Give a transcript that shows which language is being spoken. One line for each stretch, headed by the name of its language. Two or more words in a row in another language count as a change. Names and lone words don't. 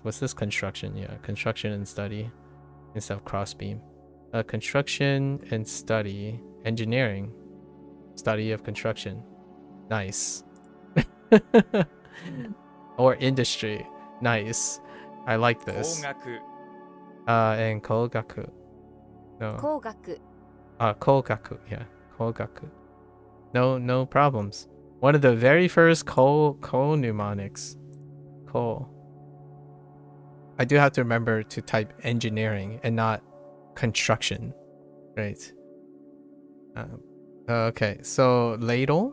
English: What's this construction? Yeah, construction and study instead of crossbeam. Construction and study, engineering, study of construction. Nice. Or industry. Nice. I like this.
Japanese: 工学
English: And kogaku. No.
Japanese: 工学
English: Kogaku. Yeah, kogaku. No problems. One of the very first ko mnemonics. Ko. I do have to remember to type engineering and not construction. Right. Okay, so ladle.